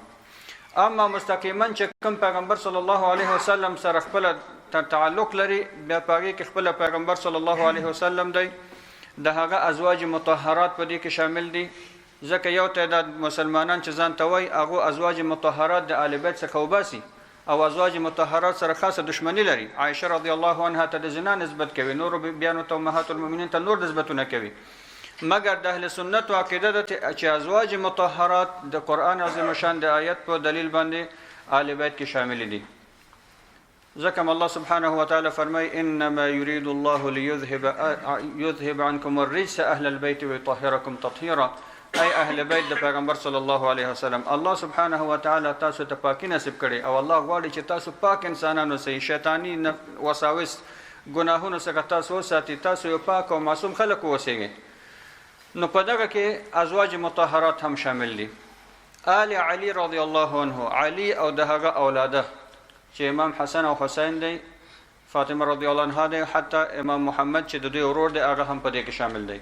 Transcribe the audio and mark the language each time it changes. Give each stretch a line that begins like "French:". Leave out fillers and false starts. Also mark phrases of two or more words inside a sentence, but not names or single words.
Pashto: اما مستقیما چې کوم پیغمبر
Arabic: صلی الله علیه وسلم
Pashto: سره خپل تعلق لري بیا په هغې کې خپل پیغمبر
Arabic: صلی الله علیه وسلم
Pashto: دی د هغه ازواج مطهرات په دې کې شامل دي ځکه یو تعداد مسلمانان چې ځان ته وایي هغو ازواج مطهرات د آل بیت څخه وباسي او ازواج مطهرات سره خاصه دشمنی لري. عایشه
Arabic: رضی الله عنها
Pashto: ته د زنا نسبت کوي نور بیانو ته
Arabic: امهات المؤمنین
Pashto: ته نور نسبتونه کوي مګر د اهل سنت عقیده ده چې ازواج مطهرات د قرآن عظیم شان د آیت په دلیل باندې آل بیت کې شامل دي. ځکه الله سبحانه وتعالى فرمای
Arabic: انما يريد الله ليذهب عنكم الرجس اهل البيت ويطهركم تطهيرا.
Pashto: ای اهل بیت د پیغمبر
Arabic: صلی الله علیه وسلم الله سبحانه وتعالى
Pashto: تاسو ته پاکي نصیب کړي او الله غواړي چې تاسو پاک انسانانو سي شیطانی وساوس ګناهونو څخه تاسو ساتي تاسو یو پاک او معصوم خلق اوسئ. نو په دغه کې ازواج مطهرات هم شامل دي. آل علی
Arabic: رضی الله عنه
Pashto: علی او دهغه اولاده چې امام حسن او حسین دی فاطمه
Arabic: رضی الله عنها
Pashto: دی حتی امام محمد چې د دوی ورور دی هغه هم په دې کې شامل دی.